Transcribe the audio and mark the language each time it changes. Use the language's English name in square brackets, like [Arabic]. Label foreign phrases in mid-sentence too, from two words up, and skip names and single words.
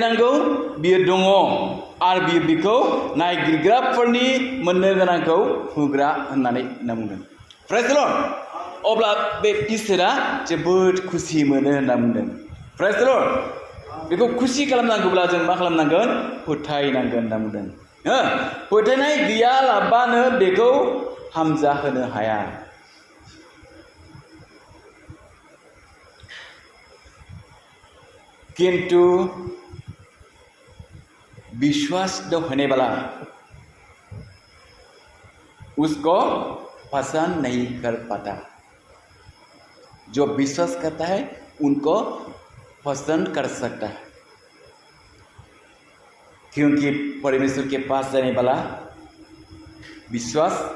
[Bodo] नांगौ बियो दङ आरो बियो बिखौ नायगिरग्राफोरनि मोननो गोनांखौ होग्रा होननानै बुंदों [English] Praise the Lord [Bodo] अब्ला बे इसोरा जोबोद खुसि मोनो होनना बुंदों [English] Praise the Lord [Bodo] बेखौ खुसि खालामनांगौब्ला जों मा खालामनांगोन फोथायनांगोन होनना बुंदों फोथायनाय गैयालाबानो बेखौ हामजाहोनो हाया [Hindi] किंतु विश्वास न होने वाला उसको पसंद नहीं कर पाता जो विश्वास करता है उनको पसंद कर सकता है क्योंकि परमेश्वर के पास जाने वाला विश्वास